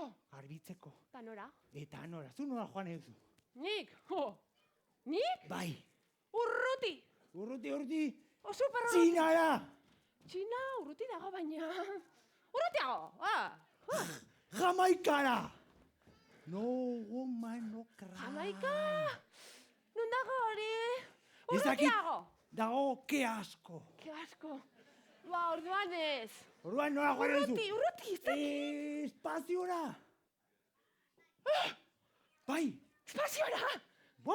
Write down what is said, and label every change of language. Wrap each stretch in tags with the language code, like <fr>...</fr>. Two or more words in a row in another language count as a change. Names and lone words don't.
<eu>Garbitzeko. Eta nora? Eta nora, zu nora joan euzu? Nik? Nik? Bai. Urruti! Urruti, Super Txinara! Txina urruti dago baina. Urrutiago! Jamaikara!</eu> <en>No woman, no cry.</en> <eu>Jamaika! Non dago hori? Ez dakit, Urrutiago. dago ke asko. Ke asko. Ba, orduan ez. Orduan nola joan duzu? Urruti, ez dakit. Espaziora. Bai, Espaziora! bai.</eu>